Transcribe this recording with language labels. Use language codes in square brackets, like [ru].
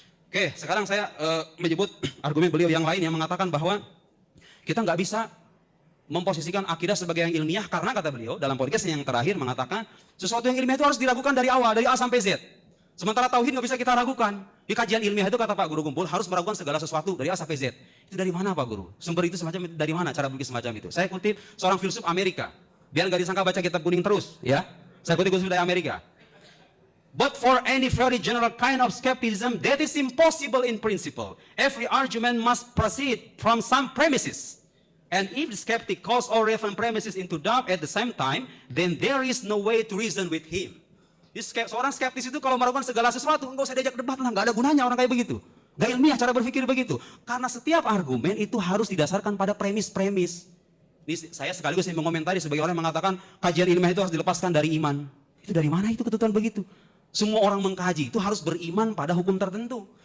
[id] Oke, sekarang saya menyebut argumen beliau yang lain yang mengatakan bahwa kita nggak bisa memposisikan akidah sebagai yang ilmiah karena kata beliau dalam podcast yang terakhir mengatakan sesuatu yang ilmiah itu harus diragukan dari awal, dari A sampai Z. Sementara tauhid nggak bisa kita ragukan. Di kajian ilmiah itu kata Pak Guru Gembul harus meragukan segala sesuatu dari A sampai Z. Itu dari mana Pak Guru? Sumber itu semacam itu dari mana? Cara berpikir semacam itu. Saya kutip seorang filsuf Amerika. Biar nggak disangka baca kitab kuning terus, ya. Saya kutip filsuf dari Amerika. [en] But for any very general kind of skepticism, that is impossible in principle. Every argument must proceed from some premises. And if the skeptic calls all relevant premises into doubt at the same time, then there is no way to reason with him. [id] Seorang skeptis itu kalau meragukan segala sesuatu, nggak usah diajak debat lah, nggak ada gunanya orang kayak begitu. Nggak ilmiah cara berpikir begitu. Karena setiap argumen itu harus didasarkan pada premis-premis. Ini saya sekaligus mengomentari sebagai orang yang mengatakan kajian ilmiah itu harus dilepaskan dari iman. Itu dari mana itu ketentuan begitu? Semua orang mengkaji itu harus beriman pada hukum tertentu.